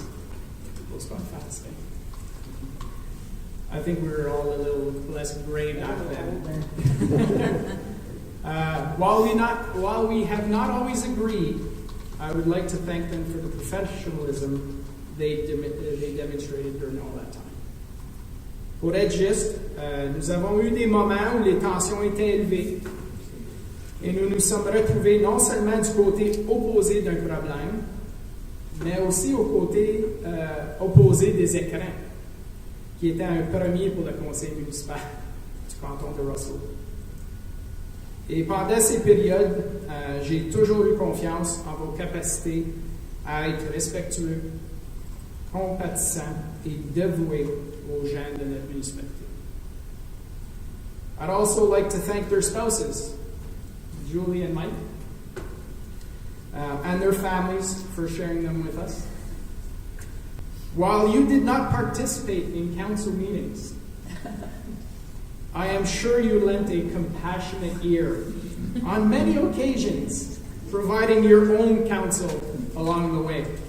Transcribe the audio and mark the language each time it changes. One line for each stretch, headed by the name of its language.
English: It goes by fast, eh? I think we were all a little less gray back then. While we have not always agreed, I would like to thank them for the professionalism they demonstrated during all that time.
French: Pour être juste, nous avons eu des moments où les tensions étaient élevées et nous nous sommes retrouvés non seulement du côté opposé d'un problème, mais aussi au côté opposé des écrans, qui était un premier pour le conseil municipal du canton de Russell. Et pendant ces périodes, j'ai toujours eu confiance en vos capacités à être respectueux, compatissants et dévoués aux gens de notre municipalité.
English: I'd also like to thank their spouses, Julie and Mike, and their families for sharing them with us. While you did not participate in council meetings, I am sure you lent a compassionate ear on many occasions, providing your own counsel along the way.